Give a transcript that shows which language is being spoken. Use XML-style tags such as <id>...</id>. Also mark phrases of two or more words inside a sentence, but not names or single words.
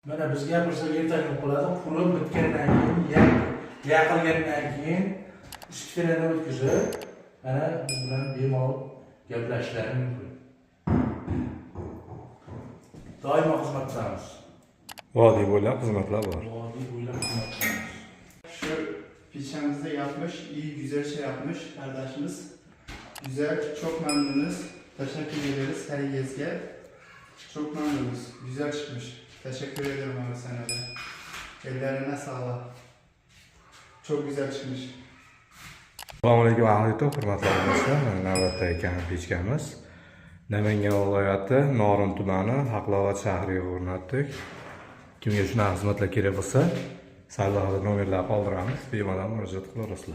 <uz>Mana biz gapirsak ertaga bo'ladi. Qurib bitgandan keyin, yaqilgandan keyin ishtirani o'tkazib, mana biz bilan bemalol gaplashishlari mumkin. Doimo xizmatdamiz. Vodiy bo'ylab xizmatlar bor. Vodiy bo'ylab xizmatdamiz.</uz> <tr>Şu pizzamızda yapmış, iyi güzel şey yapmış kardeşimiz. Güzel, çok memnunuz. Teşekkür ederiz her gezge. Çok memnunuz. Güzel çıkmış. Teşekkür ederim abi sana da. Ellerine sağlık. Çok güzel çıkmış.</tr> <uz>Assalomu alaykum ahli hurmatli do'stlar. Navbatdagi kampichkamiz Namangan viloyati Norin tumani Haqlovat shahriga o'rnatdik. Kimga shunaqa xizmatlar kerak bo'lsa, sallohida nomerlar qoldiramiz, bemalol murojaat qilaverasizlar.</uz>